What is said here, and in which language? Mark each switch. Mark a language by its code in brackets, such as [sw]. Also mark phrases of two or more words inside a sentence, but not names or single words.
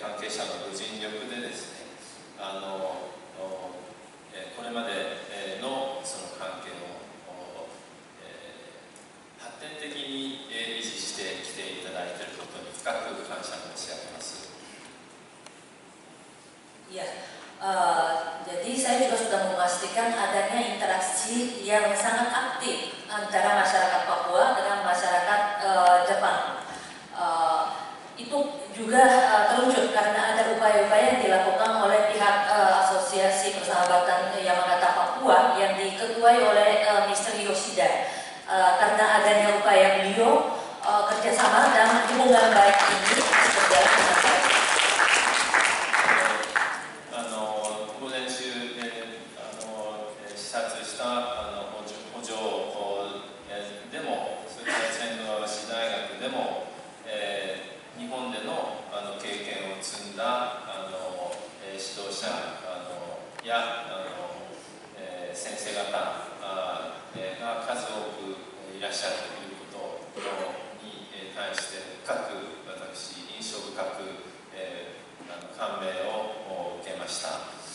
[ja] 者のご尽力でですね、これまでのその関係を発展的に維持してきていただいていることに深く感謝申し上げます。 [id] Ya, jadi saya juga sudah memastikan adanya interaksi yang sangat aktif antara masyarakat Papua dengan masyarakat Jepang. Itu juga terwujud karena ada upaya-upaya yang dilakukan oleh pihak Asosiasi Persahabatan Yamagata Papua yang diketuai oleh Mr. Yoshida. Karena adanya upaya beliau kerjasama dan hubungan baik ini berjalan dengan baik. [ja] 午前中、視察した補助でも、それから仙台市大学でも、日本での経験を積んだ指導者や先生方が数多くいらっしゃるということに対して深く私印象深く感銘を受けました。